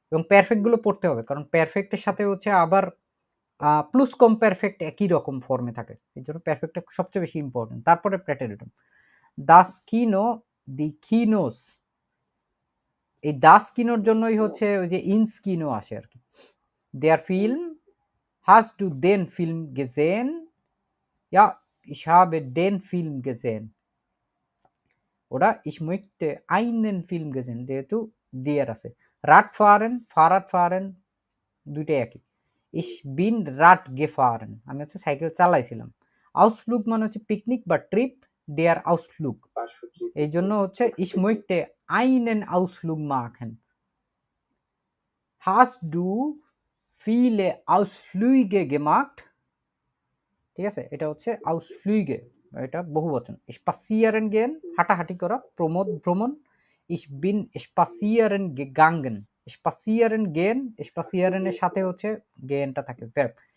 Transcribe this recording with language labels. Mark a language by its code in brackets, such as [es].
[bn] এবং পারফেক্ট গুলো পড়তে হবে, কারণ পারফেক্টের সাথে হচ্ছে আবার প্লুস কম পারফেক্ট একই রকম ফর্মে থাকে, এই জন্য পারফেক্টটা সবচেয়ে বেশি ইম্পর্টেন্ট। তারপরে প্রেটেরিটম। দাস কিনো, দি কিনোস, এই দাস কিনোর জন্যই হচ্ছে ওই যে ইনস কিনো আসে আর কি। [de] দেয়ার ফিল্ম, hast du den Film gesehen? Ja, ich habe den Film gesehen. Oder ich möchte einen Film gesehen, [bn] যেহেতু der আছে। Fahrrad fahren দুইটাই একই। [de] Ich bin Rad gefahren, [bn] আমি হচ্ছে সাইকেল চালাইছিলাম। Ausflug মানে হচ্ছে পিকনিক বা ট্রিপ, der Ausflug, এই জন্য হচ্ছে [de] ich möchte einen Ausflug machen। Hast du viele Ausflüge gemacht? [bn] ঠিক আছে, এটা হচ্ছে Ausflüge, এটা বহুবচন। spazieren gehen, হাঁটাহাঁটি করা, ভ্রমণ। [de] Ich bin spazieren gegangen, [bn] spazieren gehen, spazieren এর সাথে হচ্ছে গেনটা থাকে verb।